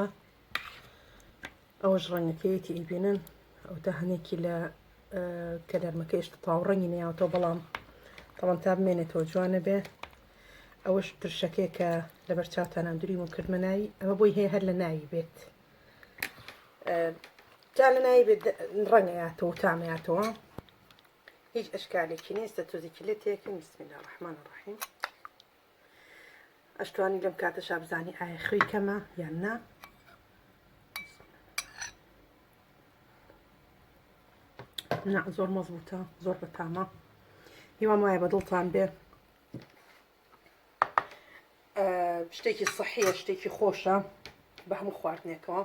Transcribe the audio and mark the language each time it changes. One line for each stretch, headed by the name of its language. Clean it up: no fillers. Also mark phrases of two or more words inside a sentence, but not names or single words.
Central Kurdish: ئەوەش ڕەنگەکەیەتی ئیبینن ئەو تا هەنێکی لە کەلەرمەکە هێشتا تاو ڕەنگی نەیاوەتەوە، بەڵام تەڵەن تا بمێنێتەوە جوانە بێ. ئەوەش ترشەکەی کە لەبەر چاوتانان دووری و کردمە ناوی، ئەمە بۆی هەیە هەر لە ناوی بێت. جا لە ناوی بێت ڕەنگەیاتەوە تامەیاتەوە، هیچ ئەشکالێکی نیە. ئێستا تۆزێکی لێ تێکەین.
Arabic: بسم الله الرحمن الرحیم.
Central Kurdish: ئەشتوانی لەم کاتەشا بزانی ئایا خوێی کەمە یان نا. نا زۆر مەزبوطە، زۆر بەتامە. هیوام وایە بەدڵتان بێ شتێکی سەحیە، شتێکی خۆشە بە هەموو خواردنێکەوە.